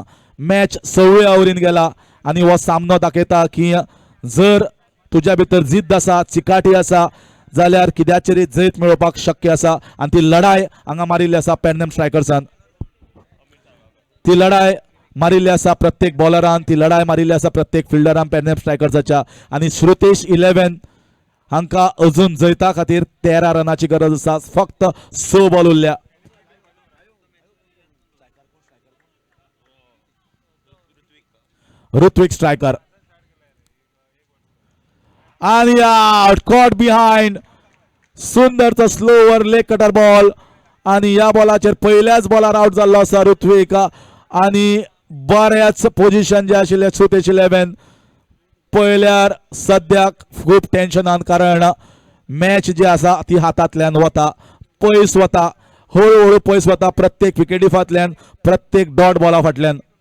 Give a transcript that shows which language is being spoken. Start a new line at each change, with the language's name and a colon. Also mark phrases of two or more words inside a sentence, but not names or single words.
Konkani: मॅच 6व्या ओव्हरीन गेला आणि हो सामनो दाखयता की जर तुज्या भितर जिद्द आसा, चिकाटी आसा जाल्यार कित्याचेरय जैत मेळोवपाक शक्य आसा. आणि ती लढाय हांगा मारिल्ली आसा पेडनेम स्ट्रायकर्सान. ती लढाय मारिल्ली आसा प्रत्येक बॉलरान, ती लढाय मारिल्ली आसा प्रत्येक फिल्डरान पेडनेम स्ट्रायकर्साच्या. आणि श्रुतेश 11 हांकां अजून जैता खातीर 13 रनाची गरज आसा. फक्त 6 बॉल उरल्या. ऋत्विक स्ट्रायकर आणि आउट,
English: caught behind.
Konkani: सुंदरचो
English: slower leg cutter ball
Konkani: आणि या बॉलाचेर पहिल्याच बॉलार आउट जाल्लो आसा ऋत्विक. आणि बऱ्याच पोझिशन जे आशिल्ले श्रुतेश 11 पळयल्यार सद्याक खूब टेन्शनान कारण मॅच जी आसा ती हातांतल्यान वता, पयस वता, हळूहळू पयस वता प्रत्येक विकेटी फाटल्यान, प्रत्येक डॉट बॉला फाटल्यान.